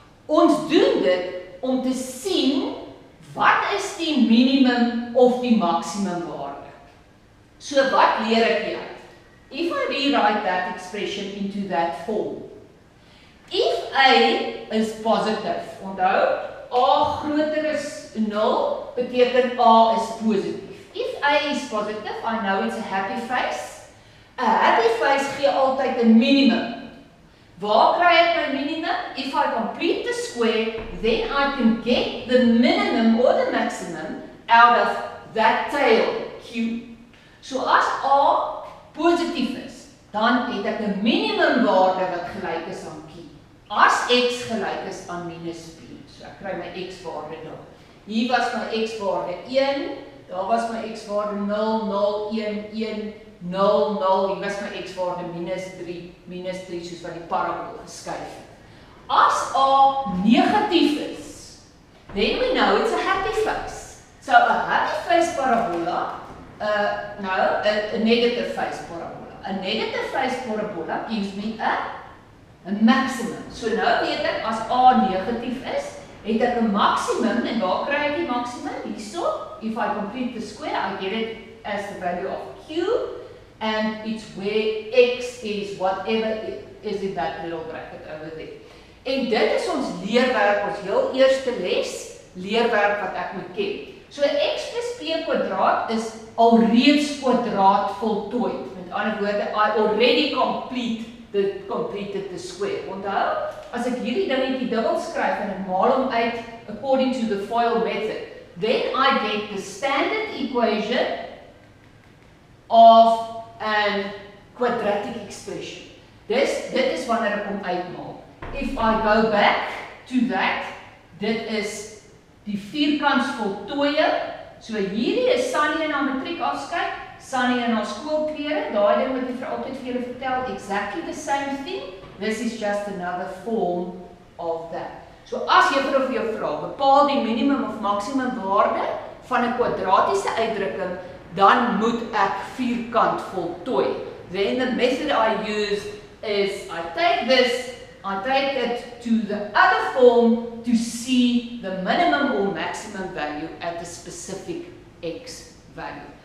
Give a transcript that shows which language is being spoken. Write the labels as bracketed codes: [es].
[af] Ons doen dit om te sien wat is die minimum of die maximum waarde. So wat leer ek hier? [en] If I rewrite that expression into that form, if A is positive, [af] onthou, A groter is 0, beteken A is positief. [en] If A is positive, I know it's a happy face. A happy face [af] gee altyd 'n minimum. Waar kry ek my minimum? [en] If I complete the square, then I can get the minimum or the maximum out of that tail, Q. [af] So as A positief is, dan het ek 'n minimum waarde wat gelyk is aan Q. As x gelyk is aan -p, so ek kry my x waarde daar. Hier was my x waarde 1, daar was my x waarde 0, 0, 1, 1, 0, 0, hier was my x waarde -3, soos wat die parabool geskuif het. As A negatief is, [en] then we know it's a happy face. So a happy face parabola, a negative face parabola. A negative face parabola gives me a maximum. [af] So nou weet ek, as A negatief is, het ek 'n maximum, en waar kry ek die maximum? Hierso, [en] if I complete the square, I get it as the value of Q, and it's where x is whatever is in that little bracket over there. [af] En dit is ons leerwerk, ons heel eerste les, leerwerk wat ek moet ken. So x plus p² is alreeds kwadraat voltooid. Met ander woorde, [en] I already completed the square. [af] Onthou, as ek hierdie dingetjie dubbel skryf en ek maal hom uit [en] according to the FOIL method, then I get the standard equation of a quadratic expression. [af] Dit is wanneer ek hom uitmaal. [en] If I go back to that, [af] dit is die vierkantsvoltooiing. So hierdie is Sunny in haar matriekafskeid, Sunny in haar skoolklere, daai ding wat ek vir altyd vir julle vertel, [en] exactly the same thing. This is just another form of that. [af] So as juffrou vir jou vra, bepaal die minimum of maximum waarde van 'n kwadratiese uitdrukking, dan moet ek vierkant voltooi. [en] Then the method I use is I take it to the other form to see the minimum or maximum value at a specific x value.